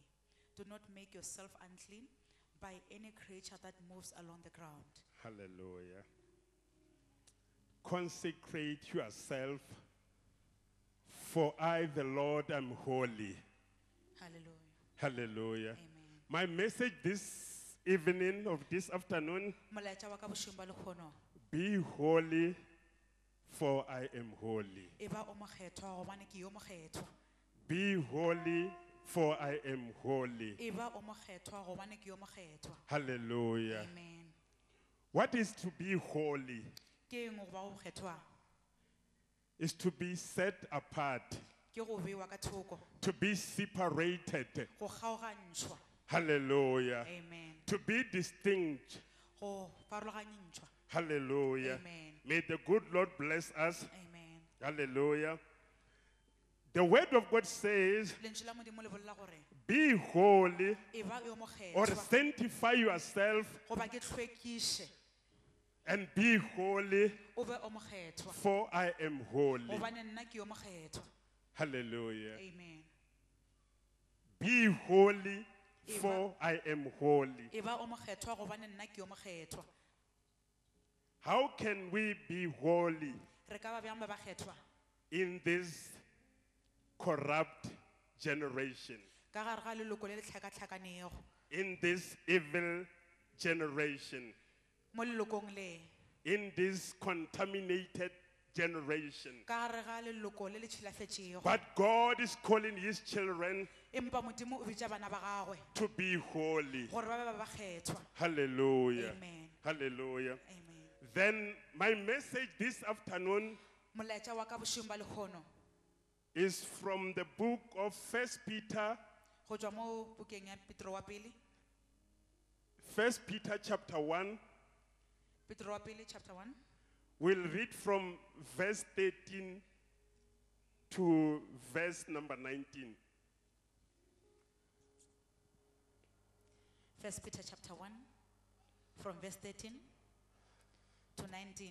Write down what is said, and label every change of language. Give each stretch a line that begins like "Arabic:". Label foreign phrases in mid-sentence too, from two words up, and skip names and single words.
English: Do not make yourself unclean by any creature that moves along the ground. Hallelujah. Consecrate yourself, for I, the Lord, am holy. Hallelujah. Hallelujah. Amen. My message this evening, of this afternoon,
Northern Sotho: Molaetša wa ka bošemba le kgono,
English: be holy, for I am holy.
Northern Sotho: e ba o mokgethwa gobane ke yo mokgethwa.
English: Be holy, for I am holy.
Northern Sotho: E ba o mokgethwa gobane ke yo mokgethwa.
English: Hallelujah. Amen. What is to be holy?
Northern Sotho: Ke eng go ba o kgethwa?
English: Is to be set apart,
Northern Sotho: Ke go bewa ka thoko,
English: to be separated.
Northern Sotho: go kgaogantšhwa.
English: Hallelujah. Amen. To be distinct.
Northern Sotho: Go farologantšhwa.
English: Hallelujah. Amen. May the good Lord bless us. Amen. Hallelujah. The word of God says,
Northern Sotho: Lentšu la Modimo le bolela gore
English: be holy
Northern Sotho: e ba yo
English: or
Northern Sotho: mokgethwa
English: sanctify yourself
Northern Sotho: goba ke hlwekiše
English: and be holy,
Northern Sotho: o be o mokgethwa
English: for I am holy.
Northern Sotho: gobane nna ke yo mokgethwa.
English: Hallelujah. Amen. Be holy, for I am holy.
Northern Sotho: E ba o mokgethwa gobane nna ke yo mokgethwa.
English: How can we be holy
Northern Sotho: Re ka ba bjang ba ba kgethwa
English: in this corrupt generation,
Northern Sotho: ka gare ga leloko le le tlhakatlhakanego,
English: in this evil generation,
Northern Sotho: mo lelokong le,
English: in this contaminated generation?
Northern Sotho: ka gare ga leloko le le tšhilafetšego?
English: But God is calling His children
Northern Sotho: Empa Modimo o bitša bana ba gagwe
English: to be holy.
Northern Sotho: gore ba be ba ba kgethwa.
English: Hallelujah. Amen. Hallelujah. Amen. Then my message this afternoon
Northern Sotho: Molaetša wa ka bošemba le kgono
English: is from the book of 1 Peter,
Northern Sotho: go tšwa mo bukeng ya Petro wa pele,
English: 1 Peter chapter 1.
Northern Sotho: Petro wa pele chapter 1.
English: We'll read from verse 13 to verse number 19. 1 Peter chapter 1, from verse 13 to 19.